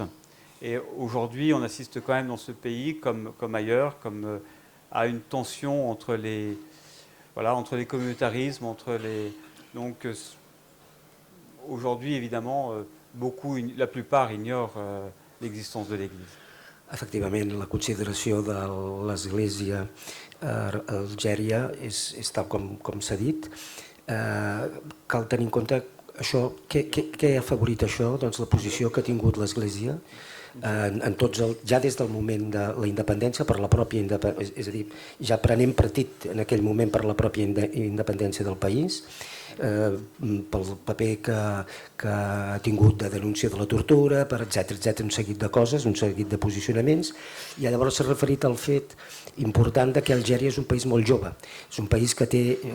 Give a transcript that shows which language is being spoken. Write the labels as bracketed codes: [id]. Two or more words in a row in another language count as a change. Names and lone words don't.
[fr] Et aujourd'hui, on assiste quand même dans ce pays, comme ailleurs, à une tension entre les communautarismes, donc aujourd'hui, évidemment, la plupart ignorent l'existence de l'Église. [ca] Efectivament, la consideració de l'Església a Algèria és tal com s'ha dit. Cal tenir en compte Què ha afavorit això? Doncs la posició que ha tingut l'Església ja des del moment de la independència per la pròpia independència, és a dir, ja prenent partit en aquell moment per la pròpia independència del país, pel paper que ha tingut de denúncia de la tortura, per etc, un seguit de coses, un seguit de posicionaments, i llavors s'ha referit al fet important que Algèria és un país molt jove, és un país que té